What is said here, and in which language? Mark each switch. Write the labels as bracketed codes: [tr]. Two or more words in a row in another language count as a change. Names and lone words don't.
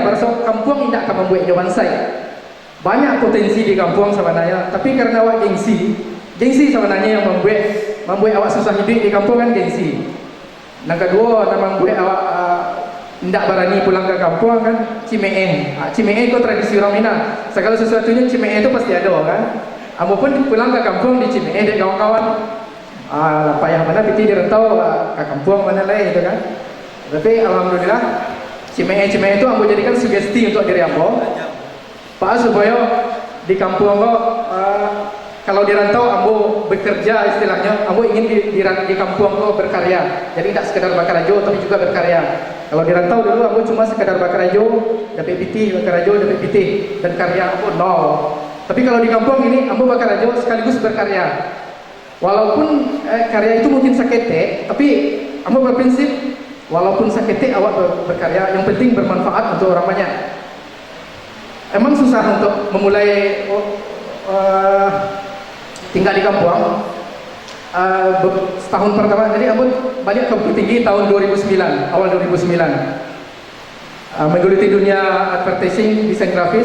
[id] Merasa kampung tidak akan membuat jawaban saya. Banyak potensi di kampung sebenarnya, tapi karena awak gengsi sebenarnya yang membuat awak susah hidup di kampung kan gengsi. Yang kedua, yang membuat awak tidak berani pulang ke kampung kan cimee. Cimee itu tradisi orang Minang. Segala sesuatunya cimee itu pasti ada kan. Ambo pun pulang ke kampung di cimee dek kawan-kawan. [min] Payah mana piti di rantau ke kampung mana lain itu kan. [id] Tapi alhamdulillah cimee itu ambo jadikan sugesti untuk diri ambo. Pak supaya di kampung ambo kalau di rantau ambo bekerja istilahnya, ambo ingin di kampung ambo berkarya. Jadi tidak sekedar bakar ajo tapi juga berkarya. Kalau di rantau dulu ambo cuma sekedar bakar ajo, dapat PT, bakar ajo, dapat PT, dan karya ambo nol. Tapi kalau di kampung ini ambo bakar ajo sekaligus berkarya. Walaupun karya itu mungkin sakete, tapi ambo berprinsip walaupun sakete awak berkarya, yang penting bermanfaat untuk orang banyak. Emang susah untuk memulai tinggal di kampung. Setahun pertama, jadi aku balik ke Bukit Tinggi tahun 2009, awal 2009. Menggeluti dunia advertising, desain grafis.